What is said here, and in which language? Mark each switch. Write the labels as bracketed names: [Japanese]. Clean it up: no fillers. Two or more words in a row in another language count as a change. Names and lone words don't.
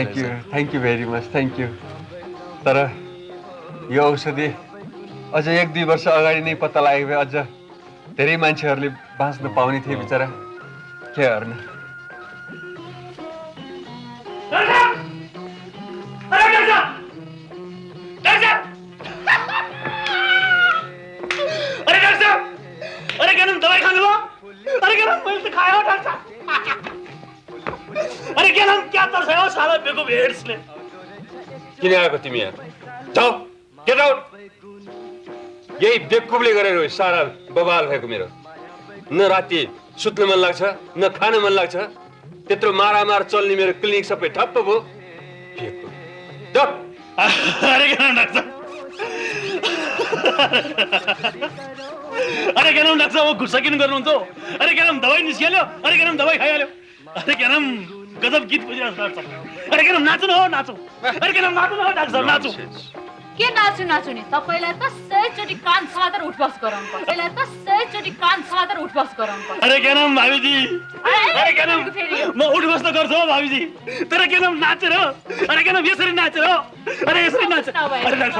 [English] thank you very much thank you [Nepali] तर यो औषधि अझ 1-2 वर्ष अगाडि नै पत्ता लागेको भए अझ धेरै मान्छेहरूले बाँच्न पाउने थिए बिचरा के गर्ने [Hindi] अरे क्या नाम दवाई खाने लो अरे क्या नाम [Nepali] मैले त खायो डाक्टर [Hindi] अरे क्या नाम क्या [Nepali] तर्सायो साला बेको भेट्सले किन आएको तिमी यहाँ जाऊ [English] get out [Nepali] यही बेकुबले गरेर हो सारा बवाल भएको मेरो न राति सुत्न मन लाग्छ न खान मन लाग्छ त्यत्रो मारामार चल्ने मेरो क्लिनिक सबै ठप्प भयो [Hindi] अरे क्या नाम डाक्टर अरे क्या नाम डाक्टर वो गुस्सा [Nepali] किन गर्नुहुन्छ [Hindi] अरे क्या नाम दवाई निस्किहाल्यो अरे क्या नाम दवाई खाइहाल्यो अरे क्या नाम [Nepali] गजब गीत बजिरहेको छ [Hindi] अरे क्या नाम [Nepali] नाच्नु हो नाचौ [Hindi] अरे क्या नाम [Nepali] नाच्नु हो डाक्टर नाचौ के नाच्नु नि तपाईलाई त 100 चोटी कान समातेर उठबस गराउनु पर्छ तपाईलाई त 100 चोटी कान समातेर उठबस गराउनु पर्छ [Hindi] अरे क्या नाम भाबीजी अरे क्या नाम [Nepali] म उठबस त गर्छु भाबीजी तर [Hindi] क्या नाम नाचेर अरे क्या नाम [Nepali] यसरी नाचेर [Hindi] अरे [Nepali] यसरी नाच [Hindi] अरे डाक्टर